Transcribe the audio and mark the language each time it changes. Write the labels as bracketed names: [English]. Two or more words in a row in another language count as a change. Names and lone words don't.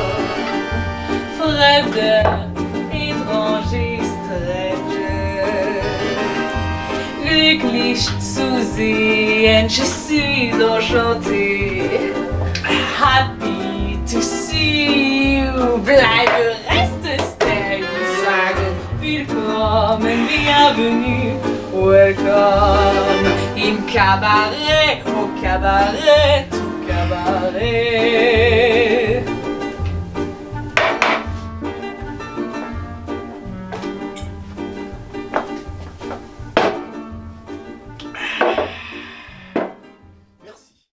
[German] Fremde, étranger, stranger. Glücklich zu sehen, [French] je suis enchantée. [English] Happy to see you. [German] Bleibe, reste, stay. Sage willkommen, [French] bienvenue, welcome. [German] Im Cabaret, [French] au cabaret, tout cabaret. Merci.